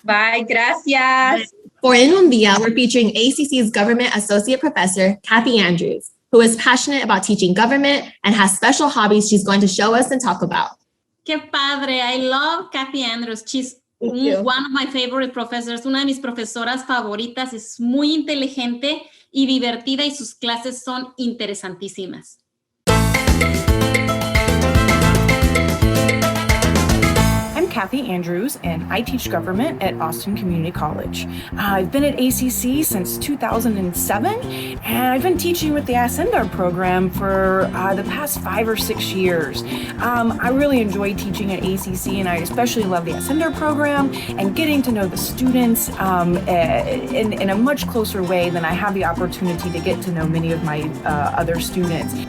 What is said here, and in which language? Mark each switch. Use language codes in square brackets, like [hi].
[en] Bye. [es] Gracias. [en] For En Un Día, we're featuring ACC's Government Associate Professor, Kathy Andrews, who is passionate about teaching government and has special hobbies she's going to show us and talk about. [es] Qué padre. [en] I love Kathy Andrews. She's one of my favorite professors. [es] Una de mis profesoras favoritas. Es muy inteligente y divertida y sus clases son interesantísimas. [en] I'm Kathy Andrews, and I teach government at Austin Community College. I've been at ACC since 2007, and I've been teaching with the Ascender program for the past 5 or 6 years. I really enjoy teaching at ACC, and I especially love the Ascender program and getting to know the students in a much closer way than I have the opportunity to get to know many of my other students.